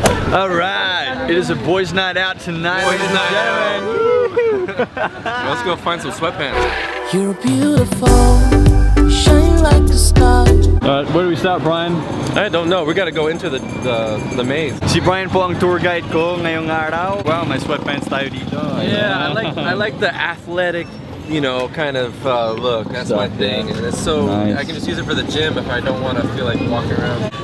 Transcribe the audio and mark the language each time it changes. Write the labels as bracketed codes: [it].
[en] Alright, it is a boys' night out tonight. Boys' night out. Let's go find some sweatpants. You're beautiful, shine like a star. Alright, where do we start, Brian? I don't know. We gotta go into the maze. [tl] Si Brian po ang tour guide ko ngayong araw. Wow, may sweatpants tayo dito. [en] Yeah, I like the athletic, you know, kind of look. That's my thing, and it's so Nice. I can just use it for the gym if I don't want to feel like walking around.